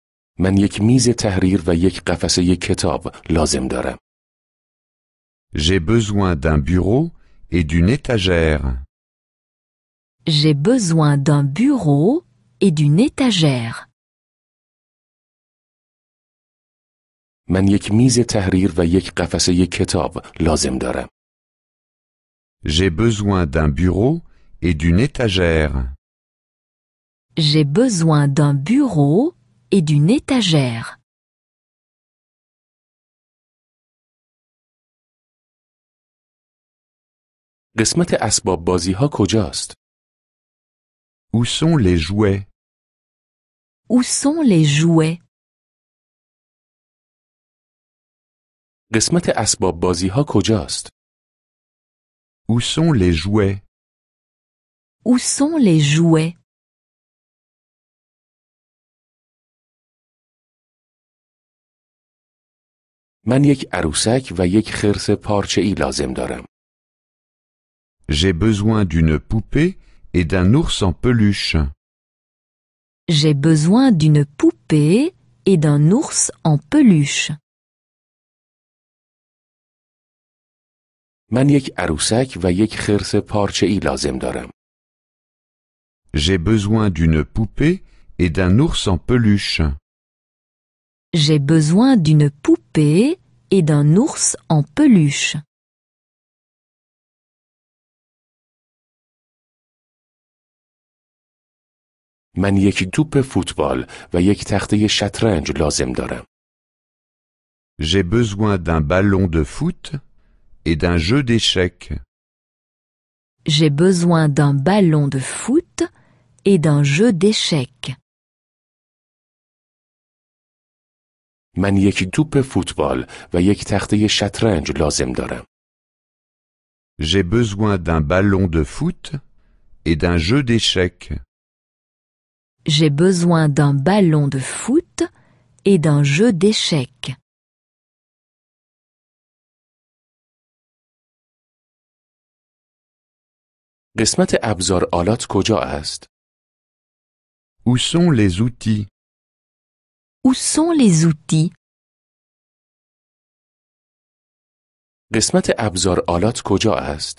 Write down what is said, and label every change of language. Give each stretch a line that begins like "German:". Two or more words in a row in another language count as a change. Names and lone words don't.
Persian: من یک میز تحریر و یک قفسه کتاب لازم دارم.
French: J'ai besoin d'un bureau et d'une étagère. J'ai besoin d'un bureau et d'une étagère.
Persian: من یک میز تحریر و یک قفسه کتاب لازم دارم.
French: J'ai besoin d'un bureau et d'une étagère. J'ai besoin d'un bureau et d'une étagère.
Persian: قسمت اسباب بازی ها کجاست؟
French: Où sont les jouets? Où sont les jouets?
Persian: قسمت اسباب بازی ها کجاست؟
French: Où sont les jouets? Où sont les jouets?
Persian: من یک عروسک و یک خرس پارچه‌ای لازم دارم.
French: J'ai besoin d'une poupée et d'un ours en peluche. J'ai besoin d'une poupée et d'un ours en peluche.
Persian: من یک عروسک و یک خرس پارچه‌ای لازم دارم.
French: J'ai besoin d'une poupée et d'un ours en peluche. J'ai besoin d'une poupée et d'un ours en peluche.
Persian: من یک توپ فوتبال و یک تخته شطرنج لازم دارم.
French: J'ai besoin d'un ballon de foot et d'un jeu d'échecs. J'ai besoin d'un ballon de foot et d'un jeu d'échecs.
Persian: من یک توپ فوتبال و یک تخته شطرنج لازم دارم.
French: J'ai besoin d'un ballon de foot et d'un jeu d'échecs. J'ai besoin d'un ballon de foot et d'un jeu d'échecs.
Persian: قسمت ابزار آلات کجا است؟
French: Où sont les outils? Où sont les outils?
Persian: قسمت ابزار آلات کجا است؟